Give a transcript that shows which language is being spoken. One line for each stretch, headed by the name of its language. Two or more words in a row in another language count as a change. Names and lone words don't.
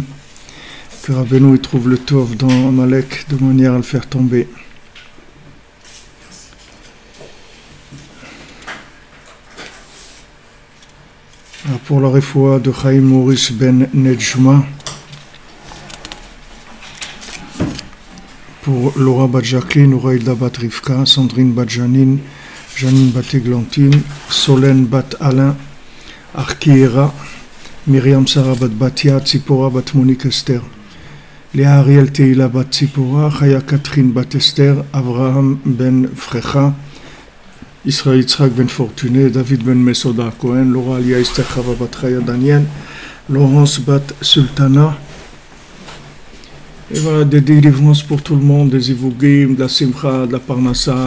French: Que Rabbeinu trouve le Tov dans Amalek de manière à le faire tomber. Alors pour la refoua de Chaim Maurice Ben Nejma, pour Laura Bat Jacqueline, Uraïda Bat Rivka, Sandrine Bat Janine, Janine Bat Églantine, Solène Bat Alain, Arkiera, Myriam Sarah Bat Batia, Tzipora Bat Monique Esther, Léa Ariel Teila Bat Tzipora, Chaya Catherine Bat Esther, Avraham Ben Frecha, Israël Yitzhak Ben Fortuné, David Ben Mesoda Cohen, Laura Alia Esther Chava Bat Chaya Daniel, Laurence Bat Sultana. Et voilà, des délivrances pour tout le monde, des Ivugim, de la Simcha, de la Parnassa.